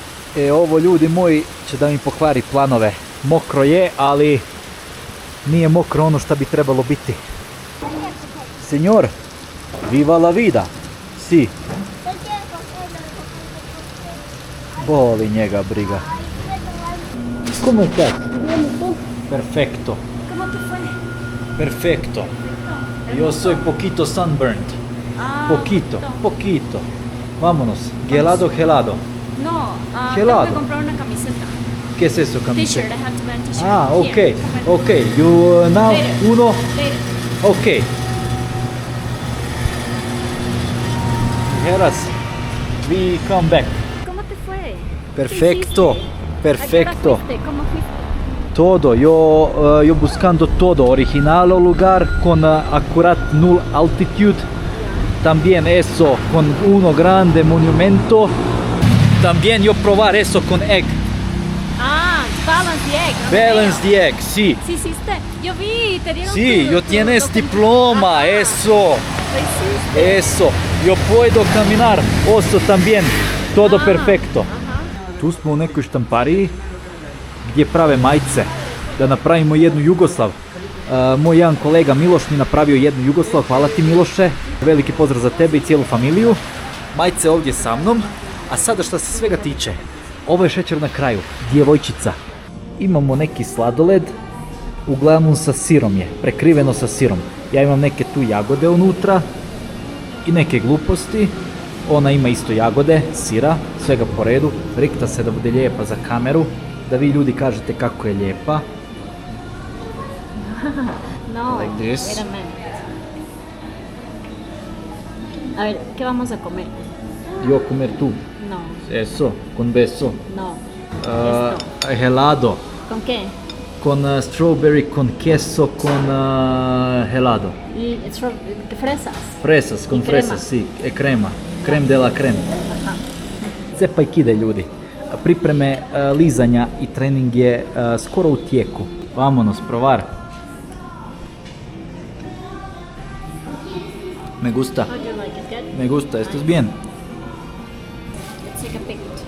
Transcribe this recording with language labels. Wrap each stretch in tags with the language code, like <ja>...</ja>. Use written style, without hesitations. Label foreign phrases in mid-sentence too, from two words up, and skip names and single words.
<bs>Ovo, ljudi moji, će da mi pokvari planove. Mokro je, ali nije mokro ono što bi trebalo biti.</bs> <es>Signor, viva la vida. Si.</es> <bs>Boli njega briga.</bs> <es>Come estás? Perfecto. ¿Cómo te fue? Perfecto. Yo soy poquito sunburned. Poquito. Vámonos. Gelado. No, Gelado. tengo que comprar una camiseta. ¿Qué es eso, camiseta?</es> <en>T-shirt, I have to buy a t-shirt. Ah, Here. okay. You now Later.</en> <es>uno.</es> <en>Later. Okay. Heras, we come back.</en> <es>¿Cómo te fue? Perfecto. ¿Qué hiciste? Perfecto. ¿A qué hora fuiste? ¿Cómo fuiste? Todo, yo buscando todo, original lugar con acurat null altitude, también eso con uno grande monumento, también yo probar eso con egg,</es> <en>Ah, balance the egg. ¿no? balance the egg,</en> <es>sí, Sí hiciste. Yo vi, te dieron sí, tu- yo tu tienes documento. diploma, Ajá, eso, lo hiciste. eso, yo puedo caminar, eso también, todo Ah, perfecto. Ajá.</es> <bs>Tu smo u nekoj štampariji gdje prave majice, da napravimo jednu Jugoslav. Moj jedan kolega Miloš mi napravio jednu Jugoslav, hvala ti Miloše, veliki pozdrav za tebe i cijelu familiju. Majice ovdje sa mnom, a sada što se svega tiče, ovo je šećer na kraju, djevojčica. Imamo neki sladoled, uglavnom sa sirom je, prekriveno sa sirom. Ja imam neke tu jagode unutra i neke gluposti. Ona ima isto jagode, sira, svega po redu. Rikta se da bude lijepa za kameru, da vi ljudi kažete kako je lijepa.</bs> <en>No, Like this. wait a minute.</en> <es>A ver, ¿qué vamos a comer? Yo comer tu. No, Eso, con beso. no. Helado. ¿Con qué? Con strawberry, con queso, con helado. Y fresas. Fresas, con I crema. fresas, si. Crema.</es> <fr>Creme de la creme.</fr> <es>Ajá.</es> <bs>Cepa i kide, ljudi. Pripreme lizanja i trening je skoro u tijeku.</bs> <es>Vamonos, provar. Me gusta.</es> <en>How do you like it? Good?</en> <es>Me gusta, ¿estás bien?</es> <en>Let's take a picture.</en>